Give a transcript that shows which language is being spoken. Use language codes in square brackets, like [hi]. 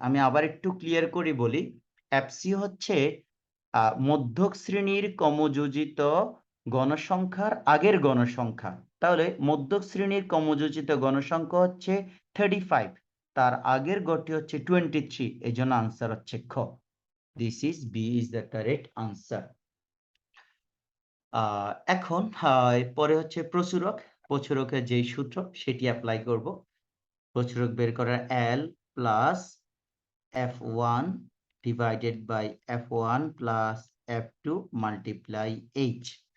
[bn] আমি আবার একটু ক্লিয়ার করে বলি, এফসি হচ্ছে মধ্যক শ্রেণীর ক্রমযোজিত গণসংখ্যার আগের গণসংখ্যা। তাহলে মধ্যক শ্রেণীর ক্রমযোজিত গণসংখ্যা হচ্ছে 35, তার আগের গড়টি হচ্ছে 23, এই জন্য আনসার হচ্ছে খ। [en] This is B is the correct answer. [bn] এখন পরে হচ্ছে প্রচুরক, প্রচুরকের যেই সূত্র সেটি অ্যাপ্লাই করব। প্রচুরক বের করার L plus F1 divided by F1 plus F2 multiply H।